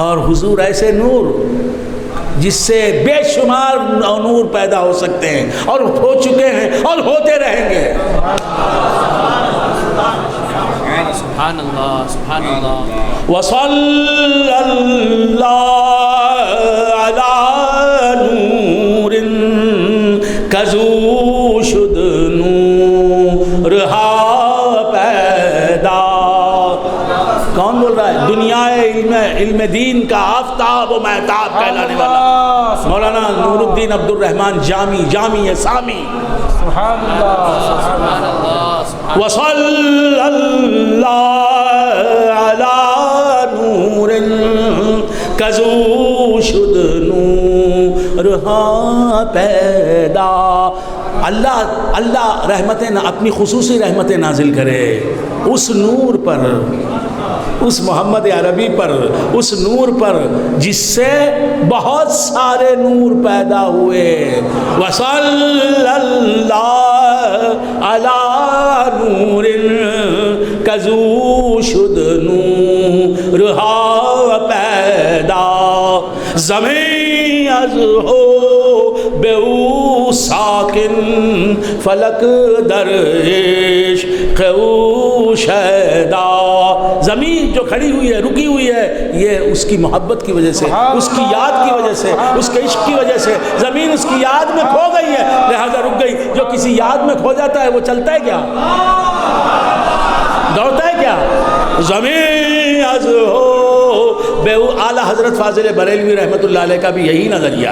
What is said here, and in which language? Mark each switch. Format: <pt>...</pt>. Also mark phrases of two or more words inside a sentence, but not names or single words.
<ur>اور حضور ایسے نور جس سے بے شمار نور پیدا ہو سکتے ہیں اور ہو چکے ہیں اور ہوتے رہیں گے.</ur> <ar>سبحان اللہ سبحان اللہ.</ar> <fa>وصلی اللہ علی نور کزو شد نور ہا پیدا.</fa> <ur>کون بول رہا ہے؟ دنیا علم دین کا آفتاب و مہتاب کہلانے والا مولانا نور الدین عبد الرحمن جامی سامی.</ur> <ar>سبحان اللہ. سبحان اللہ.</ar> <fa>وصلی اللہ علی نور کزو شد نور ہا پیدا.</fa> <ur>اللہ رحمتیں اپنی خصوصی رحمتیں نازل کرے اس نور پر، اس محمد عربی پر، اس نور پر جس سے بہت سارے نور پیدا ہوئے.</ur> <fa>وصلی اللہ علی نور کزو شد نور ہا پیدا. زمین از ہو بے او ساکن فلک در عشق او شیدا.</fa> <ur>زمین جو کھڑی ہوئی ہے، رکی ہوئی ہے، یہ اس کی محبت کی وجہ سے، اس کی یاد کی وجہ سے، اس کے عشق کی وجہ سے. زمین اس کی یاد میں کھو گئی ہے لہذا رک گئی. جو کسی یاد میں کھو جاتا ہے وہ چلتا ہے کیا؟ دوڑتا ہے کیا؟</ur> <fa>زمین از ہو بے</fa> <ur>اعلیٰ حضرت فاضل بریلوی</ur> <ar>رحمۃ اللہ علیہ</ar> <ur>کا بھی یہی نظریہ.</ur>